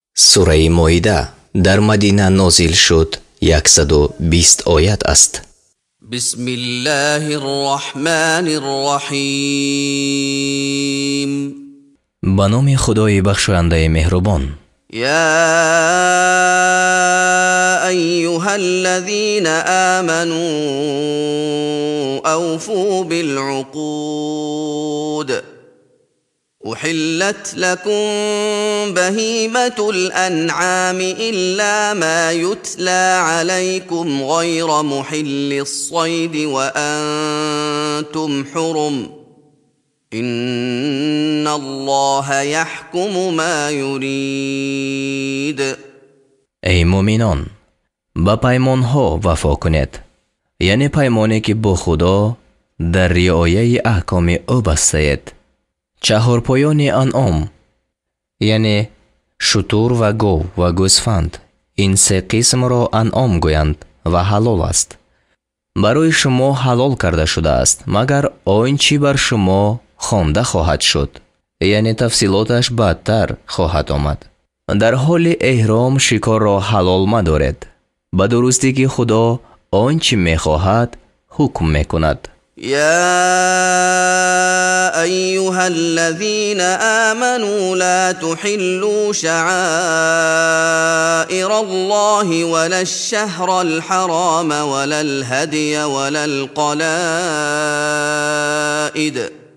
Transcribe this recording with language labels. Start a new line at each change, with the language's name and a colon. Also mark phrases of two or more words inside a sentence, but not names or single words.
Tajik: сураи моида дар Мадина нозил шуд 120 оят аст.
Arabic: بسم الله الرحمن الرحيم.
Tajik: ба номи Худои бахшояндаи меҳрубон.
Arabic: يا أيها الذين آمنوا أوفوا بالعقود. أحلت لكم بهيمة الأنعام إلا ما يتلى عليكم غير محل الصيد وأنتم حرم إن الله يحكم ما يريد.
Persian: ای مومنان، با پیمان ها وفا کنید، یعنی پیمانی که با خدا در رعایت احکام او بستید. چهارپایان انعام یعنی شتر و گاو و گوسفند، این سه قسم را انعام گویند و حلال است. برای شما حلال کرده شده است مگر آنچه بر شما خوانده خواهد شد، یعنی تفصیلاتش بعدتر خواهد آمد. در حال احرام شکار را حلال مدارید، به درستی که خدا آنچه میخواهد حکم میکند.
Arabic: يا أيها الذين آمنوا لا تحلوا شعائر الله ولا الشهر الحرام ولا الهدي ولا القلائد